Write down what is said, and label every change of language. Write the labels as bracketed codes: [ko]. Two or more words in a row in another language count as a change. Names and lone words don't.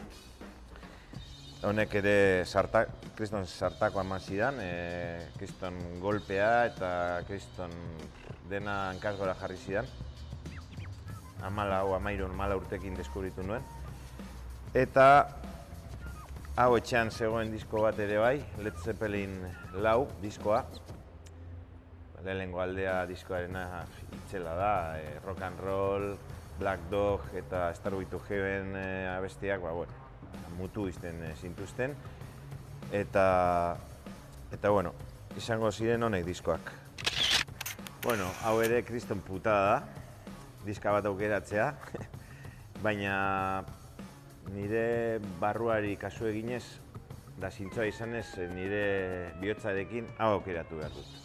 [eu] Honek ere kriston sartako eman zidan, kriston golpea eta kriston dena hankasgora jarri zidan. 14 urtekin deskubritu nuen. Eta hau etxean zegoen disko bat ere bai, Led Zeppelin 4 diskoa. Lehenengo aldea diskoarena itzela da, [en] rock and roll, [eu] Black Dog eta Starway to Heaven abestiak, mutu izten zintuzten. Eta, izango ziren honek diskoak. Hau ere kriston putada da, diska bat aukeratzea, baina nire barruari kasu eginez, da zintzoa izanez nire bihotzarekin hau aukeratu behar dut.